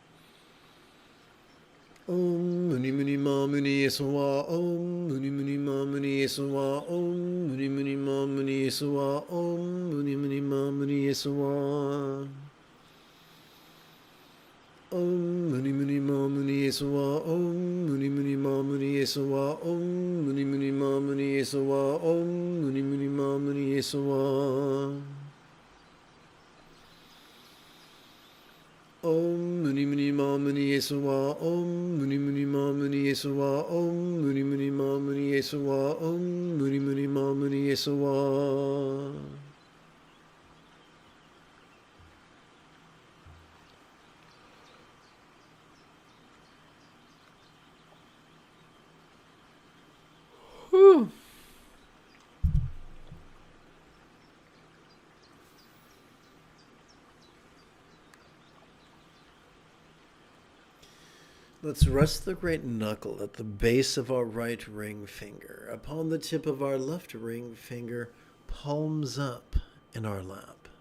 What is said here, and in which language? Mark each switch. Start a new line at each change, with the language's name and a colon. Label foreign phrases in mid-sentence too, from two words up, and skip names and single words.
Sanskrit: Om Muni Muni Ma Muni Yesawa Om Muni Muni Ma Muni Yesawa Om Muni Muni Ma Muni Yesawa Om Muni Muni Ma Muni Yesawa Om Muni Muni Ma Muni Yesawa Om Muni Muni Ma Muni Yesawa Om Muni Muni Ma Muni Yesawa Om Muni Muni Ma Muni Yesawa Om Muni Muni Ma Muni Yesawa Om Muni Muni Ma Muni Yesawa Om Muni Muni Ma Muni Yesawa Om Muni Muni Ma Muni Yesawa Whew.
English: Let's rest the great knuckle at the base of our right ring finger, upon the tip of our left ring finger, palms up in our lap.